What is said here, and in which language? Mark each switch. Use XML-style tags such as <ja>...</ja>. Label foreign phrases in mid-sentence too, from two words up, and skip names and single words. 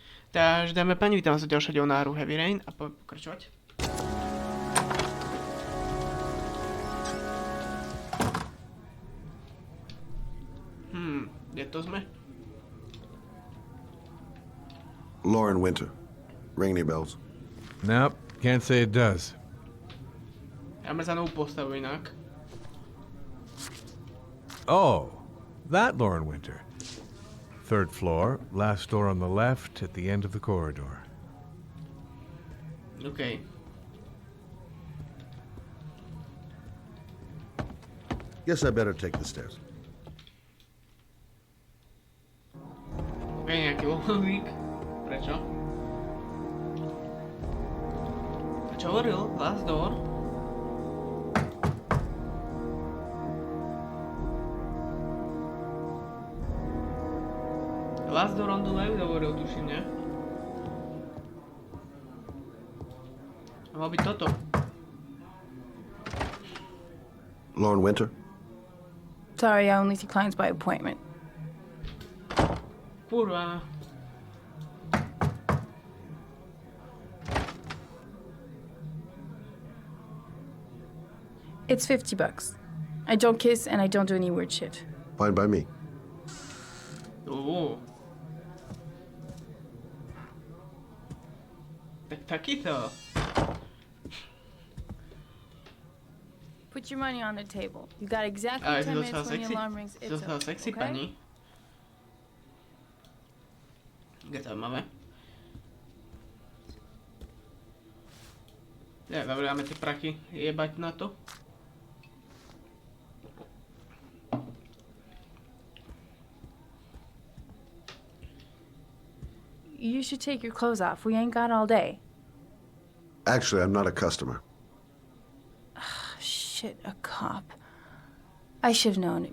<sk>Takže dáme pani, vítam vás v ďalšom dielu na hru Heavy Rain a pokračovať. Kde to sme? Lauren Winter.</sk> <en>Ring any bells? Nope, can't say it does.</en> <sk>Dáme za novú postavu inak.</sk> <en>Oh, that Lauren Winter. Third floor, last door on the left at the end of the corridor. OK. Guess I better take the stairs.</en> <sk>OK, nejaký lohovník. Prečo? A čo hovoril?</sk> <en>Last door? Last door on the left</en> <sk>hovoril, tuším, ne? Malo byť toto.</sk> <en>Lauren Winter? Sorry, I only see clients by appointment.</en> <sk>Kurva.</sk> <en>It's $50. I don't kiss and I don't do any weird shit. Fine by me.</en> <sk>Tak takýto.</sk> <en>Put your money on the table. You got exactly</en> <sk>Ale</sk> <en>10</en> <sk>si</sk> <en>minutes</en> <sk>dostala</sk> <en>when the</en> <sk>sexy.</sk> <en>alarm rings.</en> <sk>Si</sk> <en>It's</en> <sk>dostala</sk> <en>okay,</en> <sk>sexy,</sk> <en>okay?</en> <sk>pani. Je zaujímavé. Ja, dobre, dáme tie prachy jebať na to.</sk> <en>You should take your clothes off. We ain't got all day. Actually, I'm not a customer. Shit, a cop. I should have known.</en>